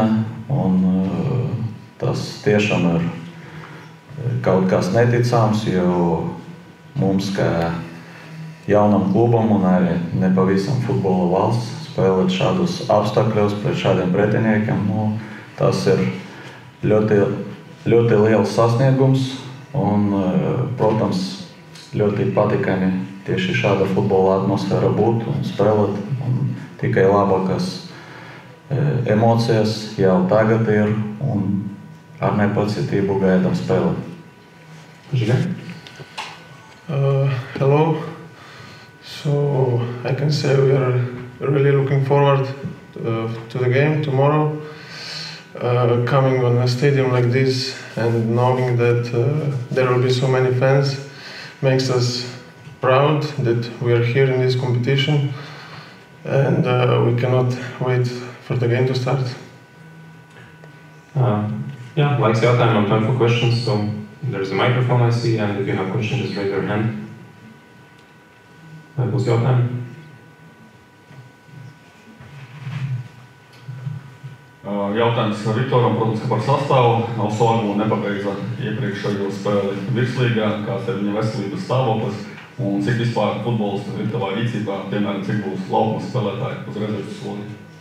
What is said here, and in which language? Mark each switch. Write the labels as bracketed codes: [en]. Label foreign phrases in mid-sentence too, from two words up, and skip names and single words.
[lv] Un tas tiešām ir kaut kas neticams, jo mums, kā jaunam klubam un arī nepavisam futbola valsts, spēlēt šādus apstākļus pret šādiem pretiniekiem, tas ir ļoti liels sasniegums un, protams, ļoti patīkami tieši šāda futbola atmosfēra būt un spēlēt. Un tikai labākas emocijas jau tagad ir un ar nepacietību gaidām spēlēt. [en] Hello. So I can say we are really looking forward to the game tomorrow. Coming on a stadium like this and knowing that there will be so many fans makes us proud that we are here in this competition, and we cannot wait for the game to start. [lv] Laiks jautājumam, [en] time for questions. So there's a microphone I see, and if you have questions, just raise your hand. [lv] Vai būs jautājumi? Jautājums Viktoram, protams, ka par sastāvu. Osogu nepabeidza iepriekšējo spēli virslīgā, kāds ir viņa veselības stāvoklis un cik vispār futbols ir tavā rīcībā, piemēram, cik būs laukuma spēlētāji uz rezerves soli?